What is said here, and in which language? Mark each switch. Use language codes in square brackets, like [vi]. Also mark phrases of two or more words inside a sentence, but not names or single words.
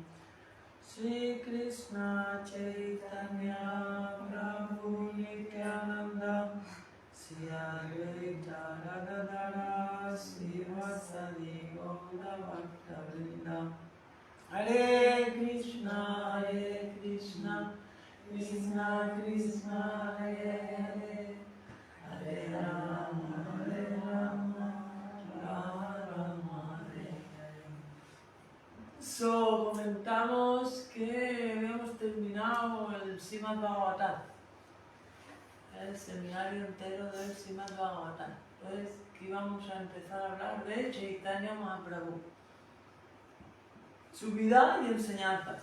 [sa] Sri Krishna Chaitanya Prabhu Nityananda Sri Advaita Radharara Srivasadi Gaura Bhaktavrinda Hare Krishna Krishna Krishna Hare Hare Hare Rama Rama Rama Hare Hare. [es] So, comentamos que habíamos terminado el Srimad Bhagavatam, el seminario entero del Srimad Bhagavatam. Entonces, que íbamos a empezar a hablar de Chaitanya Mahaprabhu, su vida y enseñanzas.